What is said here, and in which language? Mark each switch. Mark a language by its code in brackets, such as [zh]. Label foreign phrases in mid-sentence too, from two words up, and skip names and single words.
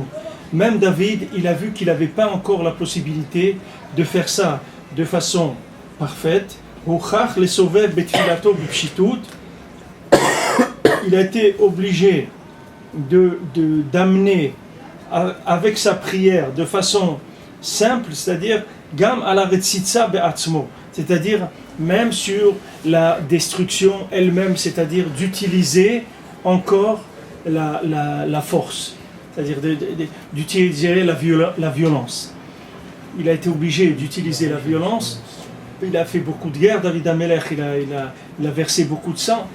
[fr] Même David, il a vu qu'il n'avait pas encore la possibilité de faire ça de façon parfaite. Il a été obligé d'amener avec sa prière de façon simple, c'est-à-dire [he] גם על הרציצה בעצמו, [fr] c'est-à-dire même sur la destruction elle-même, c'est-à-dire d'utiliser encore la force, c'est-à-dire d'utiliser la violence. Il a été obligé d'utiliser la violence. Il a fait beaucoup de guerres, David Amelech, il a versé beaucoup de sang.